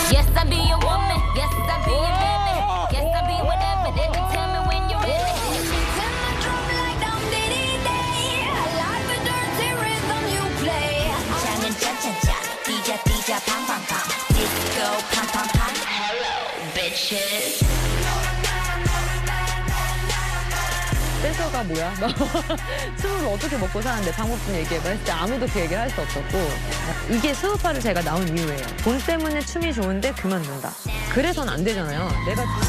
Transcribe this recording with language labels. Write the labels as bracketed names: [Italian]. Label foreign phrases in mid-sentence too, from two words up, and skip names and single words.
[English] Yes, I be your woman. Yes, I be your baby. Yes, I be whatever. They can tell me when you're ready. Turn my drum like down diddy day. I like the dirty rhythm you play. Jamming cha-cha-cha. DJ pam pam pam. Disco pam pam pam. Hello, bitches. [Korean] 댄서가 뭐야? 너 스우를 어떻게 먹고 사는데 방법 좀 얘기해봐 했을 때 아무도 그 얘기를 할 수 없었고 이게 스우파를 제가 나온 이유예요. 돈 때문에 춤이 좋은데 그만둔다. 그래서는 안 되잖아요. 내가